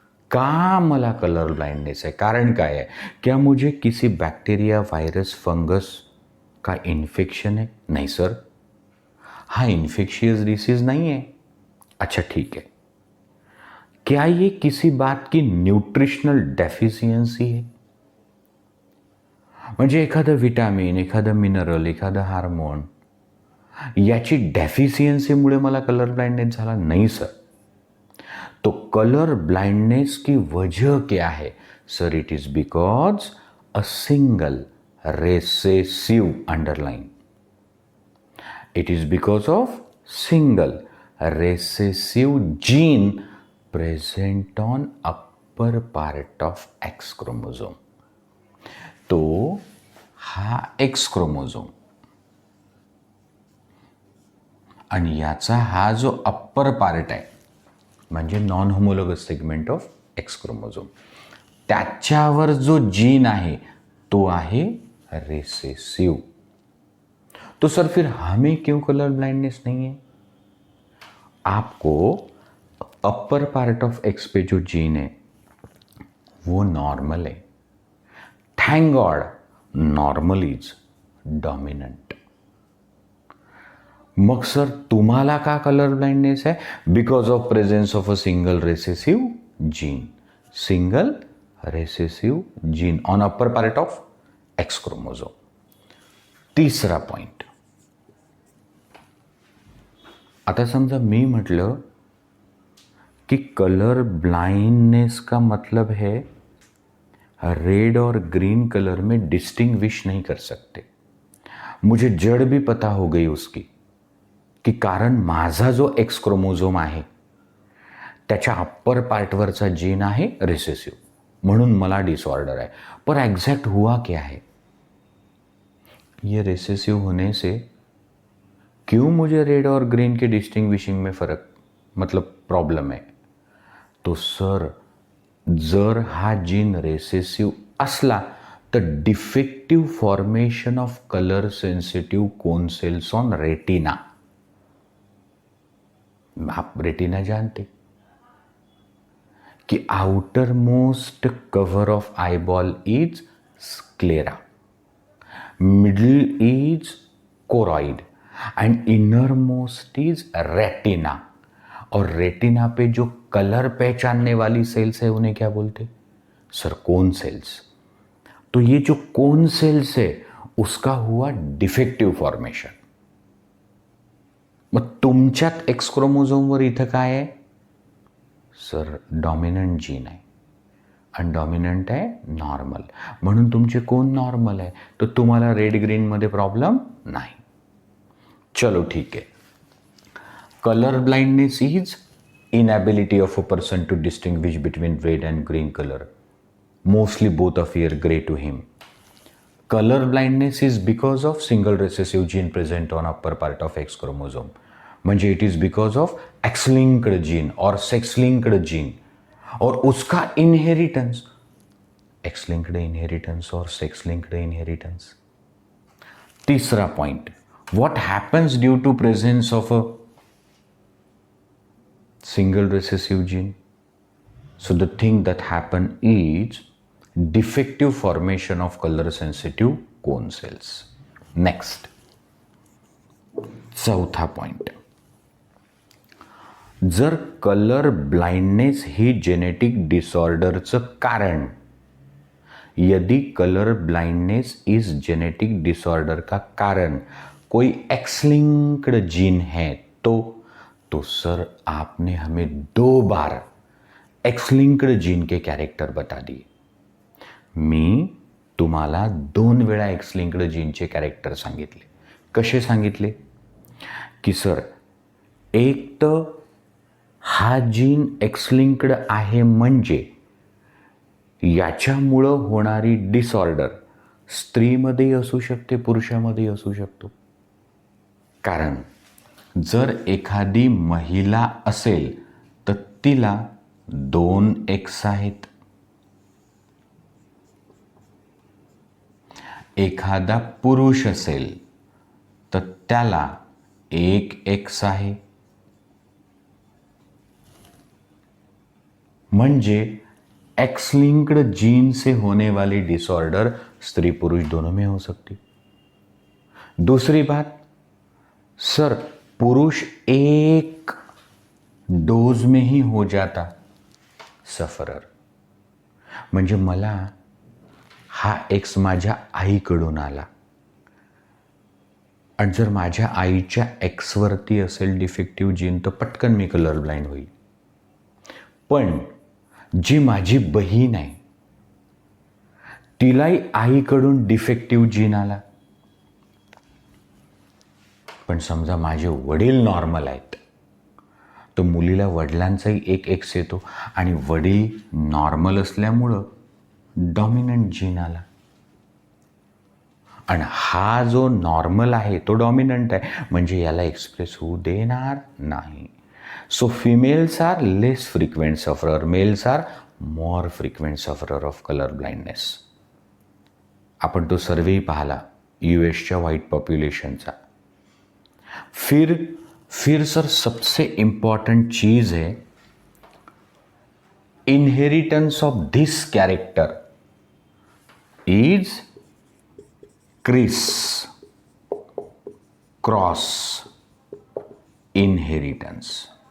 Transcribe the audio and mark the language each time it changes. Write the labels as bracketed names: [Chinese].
[Marathi] का मला [Hindi] colour blindness है? कारण काय है? क्या मुझे किसी बैक्टीरिया, वायरस, फंगस का इन्फेक्शन है? नहीं सर. हाँ, इन्फेक्शियस डिसीज नहीं है. अच्छा ठीक है. क्या ये किसी बात की न्यूट्रिशनल डेफिशियन्सी है? [Marathi] म्हणजे एखादं विटामिन, एखादं मिनरल, एखादं हार्मोन याची डेफिशियन्सीमुळे मला कलर ब्लाइंडनेस झाला? [Hindi] नहीं सर. तो कलर ब्लाइंडनेस की वजह क्या है? [English] Sir, it is because a single recessive underline. It is because of single recessive gene present on upper part of X chromosome. [Marathi] तो हा एक्स क्रोमोझोम आणि याचा हा जो अप्पर पार्ट आहे म्हणजे [English] non homologous segment of X chromosome, [Marathi] त्याच्यावर जो जीन आहे तो आहे रेसेसिव. [Hindi] तो सर फिर हमें क्यों कलर ब्लाइंडनेस नहीं है? आपको अपर पार्ट ऑफ एक्स पे जो जीन है वो नॉर्मल है. [English] Thank God, normal is dominant. [Marathi] मग सर तुम्हाला का कलर ब्लाइंडनेस है? [English] Because of presence of a single recessive gene. Single recessive gene on upper part of X chromosome. [Hindi] तीसरा point, [Marathi] आता समजा मी म्हटलं कि [Hindi] कलर ब्लाइंडनेस का मतलब है रेड और ग्रीन कलर में डिस्टिंग्विश नहीं कर सकते. मुझे जड़ भी पता हो गई उसकी, [Marathi] की कारण माझा जो एक्स क्रोमोझोम आहे त्याच्या अप्पर पार्टवरचा जीन आहे रिसेसिव, म्हणून मला डिसऑर्डर है. [Hindi] पर एग्जैक्ट हुआ क्या है? ये रिसेसिव होने से क्यों मुझे रेड और ग्रीन के डिस्टिंग्विशिंग में फर्क, मतलब प्रॉब्लम है? [Marathi] तो सर, जर हा जीन रेसेसिव असला तर [English] Defective formation of colour sensitive cone cells on retina. [Hindi] आप रेटिना जानते [English] की outermost cover of eyeball is sclera, middle is choroid and innermost is retina. [Hindi] और रेटिना पे जो कलर पहचानने वाली सेल्स है उन्हें क्या बोलते? Sir cone cells. तो ये जो कोन सेल्स है उसका हुआ डिफेक्टिव्ह फॉर्मेशन. [Marathi] मग तुमच्यात एक्स क्रोमोझोमवर इथं काय आहे? सर डॉमिनंट जीन आहे आणि डॉमिनंट आहे नॉर्मल, म्हणून तुमचे कोण नॉर्मल आहे, तर तुम्हाला रेड ग्रीनमध्ये प्रॉब्लेम नाही. चलो ठीक आहे. [English] Colour blindness is inability of a person to distinguish between red and green color. Mostly both appear gray to him. Color blindness is because of single recessive gene present on upper part of X chromosome. म्हणजे it is because of X-linked gene or sex-linked gene [Hindi] और उसका [English] inheritance, X-linked inheritance or sex-linked inheritance. तीसरा point, what happens due to presence of a single recessive gene? So the thing that happen is defective formation of color sensitive cone cells. [Hindi] Next, चौथा point, [Marathi] जर colour blindness ही genetic डिसऑर्डरचं कारण, [Hindi] यदि colour blindness इस genetic disorder का कारण कोई x linked gene है तो सर आपने हमें 2 बार एक्स लिंक्ड जीन के कैरेक्टर बता दिए. [Marathi] मी तुम्हाला 2 वेळा एक्स लिंक्ड जीनचे कॅरेक्टर सांगितले. कसे सांगितले? की सर एक तर हा जीन एक्स लिंक्ड आहे म्हणजे याच्यामुळं होणारी डिसऑर्डर स्त्रीमध्येही असू शकते, पुरुषामध्येही असू शकतो. कारण जर एखादी महिला असेल तर तिला 2 एक्स आहेत, एखादा पुरुष असेल तर त्याला 1 एक्स आहे. [Hindi] म्हणजे एक्स लिंक्ड जीन से होने वाली डिसऑर्डर स्त्री पुरुष दोनों में हो सकती. दूसरी बात, सर पुरुष एक डोज में ही हो जाता सफरर. [Marathi] म्हणजे मला हा एक्स माझ्या आईकडून आला आणि जर माझ्या आईच्या एक्सवरती असेल डिफेक्टिव्ह जीन तर पटकन मी कलर ब्लाइंड होईल. पण जी माझी बहीण आहे तिलाही आईकडून डिफेक्टिव्ह जीन आला, पण समजा माझे वडील नॉर्मल आहेत तर मुलीला वडिलांचाही 1 एक्स येतो आणि वडील नॉर्मल असल्यामुळं डॉमिनंट जीन आला आणि हा जो नॉर्मल आहे तो डॉमिनंट आहे, म्हणजे याला एक्सप्रेस होऊ देणार नाही. [English] So females are less frequent sufferer, males are more frequent sufferer of colour blindness. [Marathi] आपण तो सर्वेही पाहिला US व्हाईट पॉप्युलेशनचा. [Hindi] फिर सर सबसे इम्पॉर्टेंट चीज़ है [English] Inheritance of this character is criss cross inheritance.